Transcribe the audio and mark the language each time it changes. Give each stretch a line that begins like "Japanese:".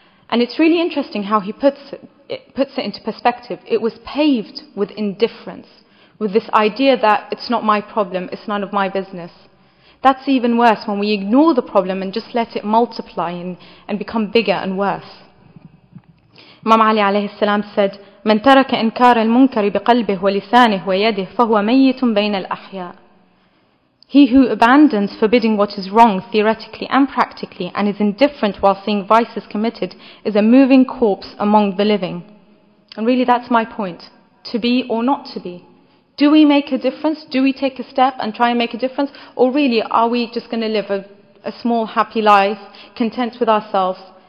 English: And it's really interesting how he puts it into perspective. It was paved with indifference, with this idea that it's not my problem, it's none of my business. That's even worse, when we ignore the problem and just let it multiply and become bigger and worse. Imam Ali alayhi salam said,
Arabic: من ترك إنكار المنكر بقلبه ولسانه ويده فهو ميت بين الأحياء.
English: He who abandons forbidding what is wrong theoretically and practically and is indifferent while seeing vices committed is a moving corpse among the living. And really that's my point. To be or not to be. Do we make a difference? Do we take a step and try and make a difference? Or really are we just going to live a small happy life, content with ourselves?